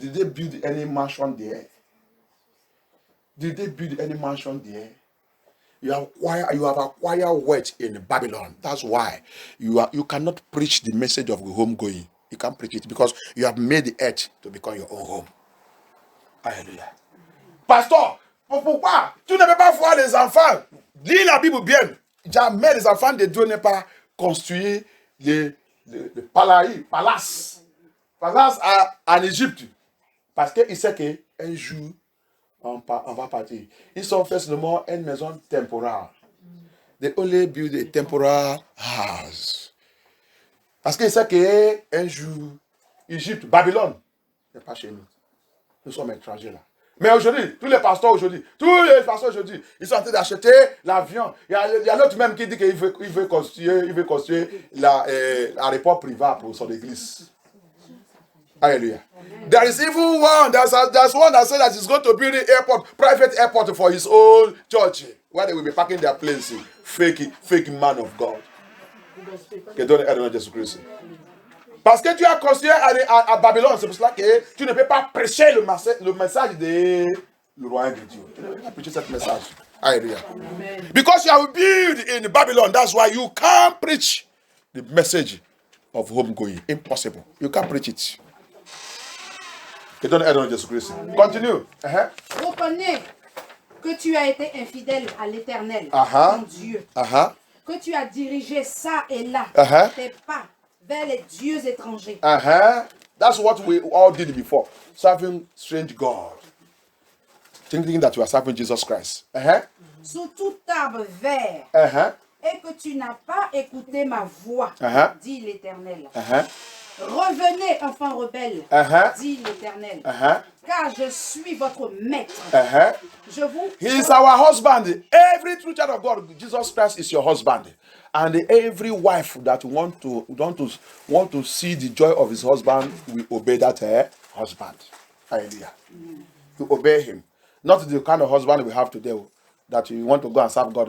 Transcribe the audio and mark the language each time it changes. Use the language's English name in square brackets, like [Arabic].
[English] Did they build any mansion there? Did they build any mansion there? You have acquired wealth in Babylon. That's why you cannot preach the message of homegoing You can't preach it because you have made the earth to become your own home. [French] Alléluia. Pasteur, pourquoi tu ne peux pas voir les enfants? Lis la Bible bien. Jamais les enfants de Dieu n'ont pas construit le palace en Égypte. Parce qu'ils savent qu'un jour, on va partir. Ils ont fait seulement une maison temporaire. They only build a temporary house. Parce qu'ils savent qu'un jour, Égypte, Babylone, n'est pas chez nous. Nous sommes étrangers là. Mais aujourd'hui, tous les pasteurs aujourd'hui, ils sont en train d'acheter l'avion. Il y a l'autre même qui dit qu'il veut construire l'aéroport privé pour son église. [English] Hallelujah. There is even one, there's one that said that he's going to build an airport, private airport for his own church, where they will be parking their planes. Fake man of God. [French] Que donne aide à Jésus-Christ. Parce que tu as construit à Babylone, c'est pour cela que tu ne peux pas prêcher le message de le royaume de Dieu. Tu ne peux pas prêcher ce message. [English] Hallelujah. Because you are built in Babylon, that's why you can't preach the message of homegoing. Impossible. You can't preach it. [French] Que donne aide à Jésus-Christ. Continue. Reconnais que tu as été infidèle à l'Éternel, ton Dieu. Que tu as dirigé ça et là tes pas vers les dieux étrangers. [English] That's what we all did before. Serving strange God. Thinking that you are serving Jesus Christ. [French] Sous tout arbre vert. Et que tu n'as pas écouté ma voix, dit l'Éternel. Revenez, enfants rebelles, dit l'Éternel. Car je suis votre maître. [English] He is our husband. Every true child of God, Jesus Christ is your husband. And every wife that want to see the joy of his husband will obey that husband. Hallelujah. To obey him. Not the kind of husband we have today that you want to go and serve God.